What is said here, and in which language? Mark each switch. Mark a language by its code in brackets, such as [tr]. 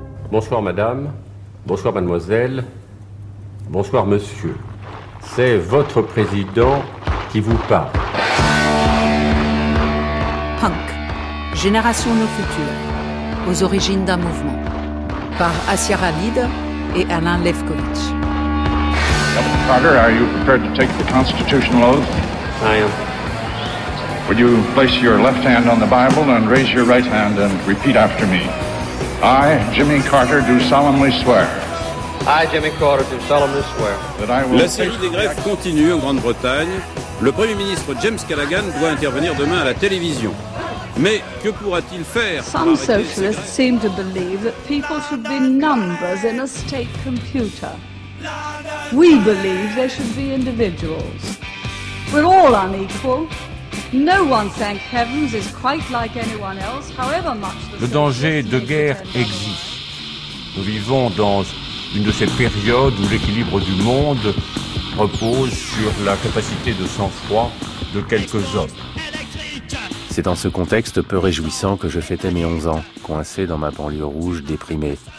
[fr] Bonsoir madame, bonsoir mademoiselle, bonsoir monsieur. C'est votre président qui vous parle. Punk, Génération No Future, aux origines d'un mouvement. Par Assia Khalid et Alain Lefkovitch. [en] Captain Carter, are you prepared to take the constitutional oath? I am. Would you place your left hand on the Bible and raise your right hand and repeat after me? I, Jimmy Carter, do solemnly swear. I, Jimmy Carter, do solemnly swear. [fr] La série des grèves continue en Grande-Bretagne. Le Premier ministre James Callaghan doit intervenir demain à la télévision. Mais que pourra-t-il faire? [en] Some socialists seem to believe that people should be numbers in a state computer. We believe they should be individuals. We're all unequal. No one, thank heavens, is quite like anyone else, however much the... [fr] Le danger de guerre existe. Nous vivons dans une de ces périodes où l'équilibre du monde repose sur la capacité de sang-froid de quelques hommes. C'est dans ce contexte peu réjouissant que je fêtais mes 11 ans, coincé dans ma banlieue rouge déprimée.